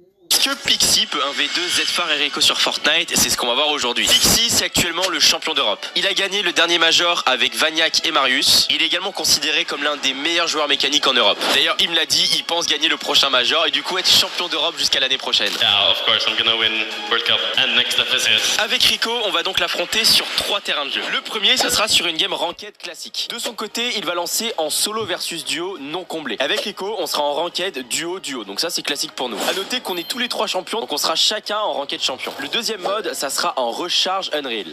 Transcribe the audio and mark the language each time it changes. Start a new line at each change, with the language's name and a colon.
French: Est-ce que Pixie peut 1v2 Zedfar et Rico sur Fortnite? C'est ce qu'on va voir aujourd'hui. Pixie, c'est actuellement le champion d'Europe. Il a gagné le dernier major avec Vagnac et Marius. Il est également considéré comme l'un des meilleurs joueurs mécaniques en Europe. D'ailleurs, il me l'a dit, il pense gagner le prochain major et du coup être champion d'Europe jusqu'à l'année prochaine.
English: Yeah, of course, I'm gonna win World Cup and next step is it.
French: Avec Rico, on va donc l'affronter sur 3 terrains de jeu. Le premier, ça sera sur une game ranked classique. De son côté, il va lancer en solo versus duo non comblé. Avec Rico, on sera en ranked duo-duo. Donc ça, c'est classique pour nous. À noter qu'on est tous les 3 champions, donc on sera chacun en ranked champion. Le deuxième mode, ça sera en recharge Unreal.